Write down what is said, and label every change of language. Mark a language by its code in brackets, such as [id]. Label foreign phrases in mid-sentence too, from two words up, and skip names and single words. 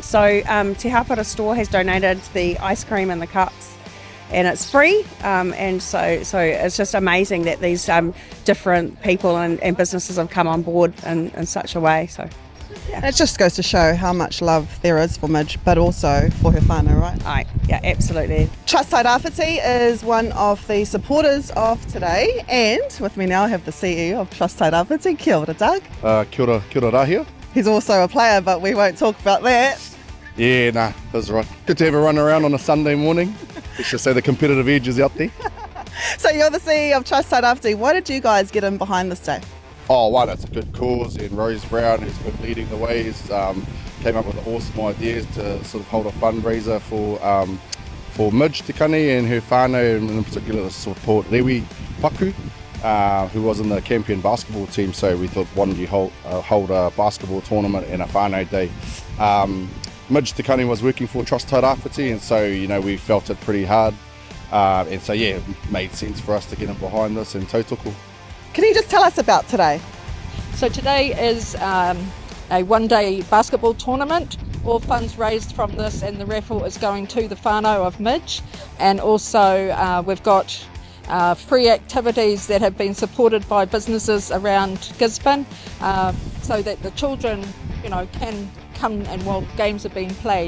[en] So Te Hapara store has donated the ice cream and the cups, and it's free, and so it's just amazing that these different people and businesses have come on board in such a way. So yeah. It just goes to show how much love there is for Midge, but also for her whānau, right? Right, yeah, absolutely. Trust Tairawhiti is one of the supporters of today, and with me now I have the CEO of Trust Tairawhiti. [mi] Kia ora, Doug. Kia ora Rāhia. [en] He's also a player, but we won't talk about that. Yeah, nah, that's right. Good to have a run around on a Sunday morning. Let's just say the competitive edge is out there. So you're the CEO of Trust Tairawhiti. Why did you guys get in behind this day? Oh, one, it's a good cause, and Rose Brown, who's been leading the way, came up with awesome ideas to sort of hold a fundraiser for Midge Te Kani and her whānau, and in particular to support Rewi Paku, who was in the Campion basketball team. So we thought, why don't you hold a basketball tournament and a whānau day. Midge Te Kani was working for Trust Tairawhiti, and so we felt it pretty hard, and so yeah, it made sense for us to get in behind this and tautoko. Can you just tell us about today? So today is a one-day basketball tournament. All funds raised from this and the raffle is going to the whānau of Midge, and also we've got free activities that have been supported by businesses around Gisborne, so that the children can come and while games are being played.